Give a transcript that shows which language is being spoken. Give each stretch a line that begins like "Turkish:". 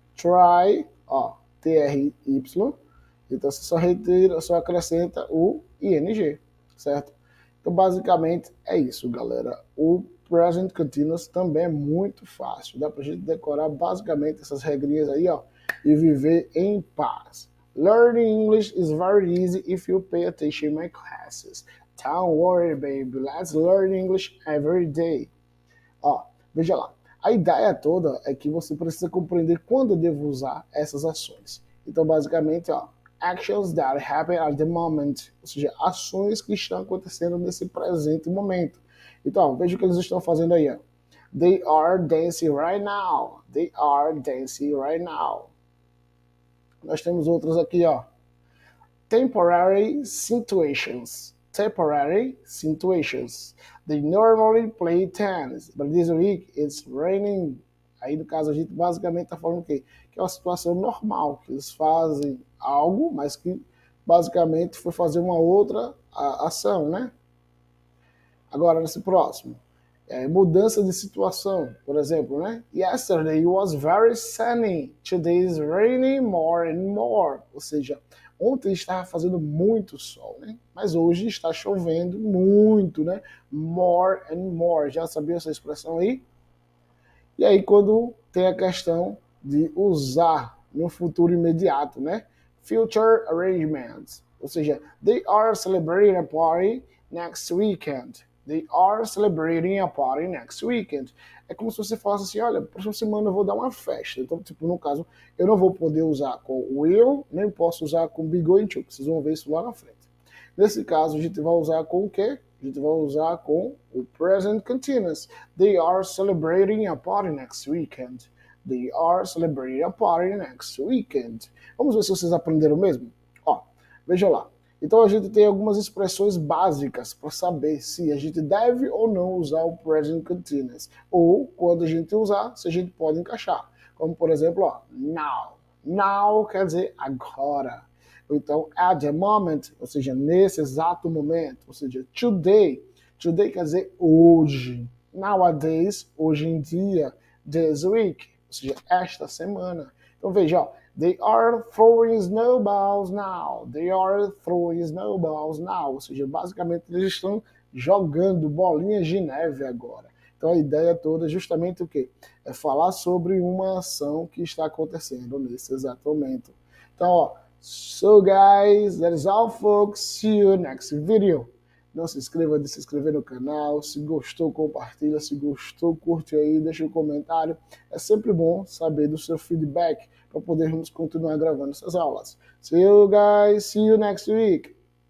Portuguese: Try, ó, T-R-Y. Então, você só retira, só acrescenta o ing, certo? Então, basicamente, é isso, galera. O present continuous também é muito fácil. Dá pra gente decorar basicamente essas regrinhas aí, ó, e viver em paz.
English: Learning English is very easy if you pay attention in my classes. Don't worry, baby. Let's learn English every day.
Portuguese: Ó, veja lá. A ideia toda é que você precisa compreender quando eu devo usar essas ações. Então, basicamente, ó,
English: actions that happen at the moment,
Portuguese: ou seja, ações que estão acontecendo nesse presente momento. Então, veja o que eles estão fazendo aí, ó.
English: They are dancing right now. They are dancing right now.
Portuguese: Nós temos outros aqui, ó.
English: Temporary situations. Temporary situations. They normally play tennis, but this week it's raining.
Portuguese: Aí, no caso, a gente basicamente está falando o quê? Que é uma situação normal, que eles fazem algo, mas que basicamente foi fazer uma outra ação, né? Agora, nesse próximo. Mudança de situação, por exemplo, né?
English: Yesterday it was very sunny, today is raining more and more.
Portuguese: Ou seja, ontem estava fazendo muito sol, né? Mas hoje está chovendo muito, né?
English: More and more.
Portuguese: Já sabia essa expressão aí? E aí, quando tem a questão de usar no futuro imediato, né?
English: Future arrangements.
Portuguese: Ou seja,
English: they are celebrating a party next weekend. They are celebrating a party next weekend.
Portuguese: É como se você falasse assim, olha, próxima semana eu vou dar uma festa. Então, tipo, no caso, eu não vou poder usar com will, nem posso usar com be going to. Vocês vão ver isso lá na frente. Nesse caso, a gente vai usar com o quê? A gente vai usar com o present continuous.
English: They are celebrating a party next weekend. They are celebrating a party next weekend.
Portuguese: Vamos ver se vocês aprenderam mesmo? Ó, veja lá. Então a gente tem algumas expressões básicas para saber se a gente deve ou não usar o present continuous. Ou, quando a gente usar, se a gente pode encaixar. Como, por exemplo, ó, now. Now quer dizer agora. Então,
English: at the moment,
Portuguese: ou seja, nesse exato momento, ou seja, today. Today quer dizer hoje. Nowadays, hoje em dia.
English: This week,
Portuguese: ou seja, esta semana. Então veja, ó,
English: they are throwing snowballs now. They are throwing snowballs now.
Portuguese: Ou seja, basicamente eles estão jogando bolinhas de neve agora. Então a ideia toda é justamente o quê? É falar sobre uma ação que está acontecendo nesse exato momento. Então, ó,
English: so guys, that is all folks. See you next video.
Portuguese: Não se inscreva de se inscrever no canal. Se gostou, compartilha. Se gostou, curte aí, deixa um comentário. É sempre bom saber do seu feedback para podermos continuar gravando essas aulas.
English: See you guys. See you next week.